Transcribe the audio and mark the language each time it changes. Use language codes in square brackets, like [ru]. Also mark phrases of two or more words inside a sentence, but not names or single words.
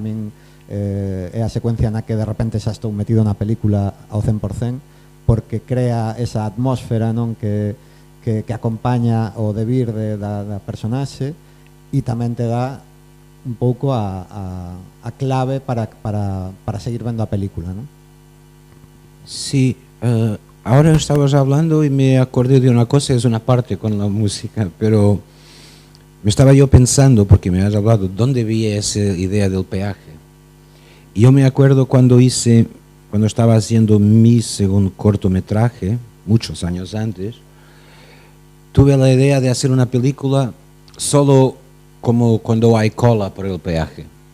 [gl] A min é a secuencia na que de repente xa estou metido na película ao 100%, porque crea esa atmósfera, non, que acompaña o devir da personaxe, e tamén te dá un pouco a clave para seguir vendo a película, non? [es] Sí, ahora estabas hablando y me acordé de una cosa, es una parte con la música, pero me estaba yo pensando, porque me has hablado, ¿dónde vi esa idea del peaje? Y yo me acuerdo cuando estaba haciendo mi segundo cortometraje, muchos años antes, tuve la idea de hacer una película solo como cuando hay cola por el peaje.